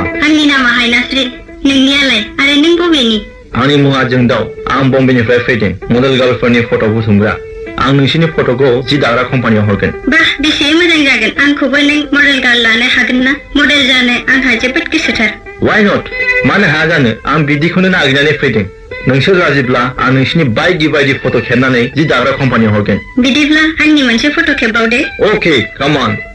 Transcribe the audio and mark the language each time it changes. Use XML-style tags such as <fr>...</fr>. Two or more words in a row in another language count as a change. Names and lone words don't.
<brx>आंनि नामा हायनास्रि. नोंनियालाय? आरो नों बबेनि? आंनि मुङा जोंदाव. आं बम्बेनिफ्राय फैदों.</brx> <en>model girls</en> <brx>फट' बुथुमग्रा. आं नोंसोरनि फट'खौ जि दाग्रा कम्पानियाव हरगोन. बाह बेसे मोजां जागोन. आंखौबो नों</brx> <en>model girl</en> <brx>लानो हागोन ना? मडेल जानो आंहा जोबोद गोसोथार.</brx> <en>Why not?</en> <brx>मानो हाया जानो? आं बिदिखौनो नागिरनानै फैदों. नोंसोर राजिब्ला आं नोंसिनि बायदि फट' खेबनानै जि दाग्रा कम्पानियाव हरगोन. बिदिब्ला आंनि मोनसे फट' खेबबावदे.</brx> <en>Okay, come on.</en>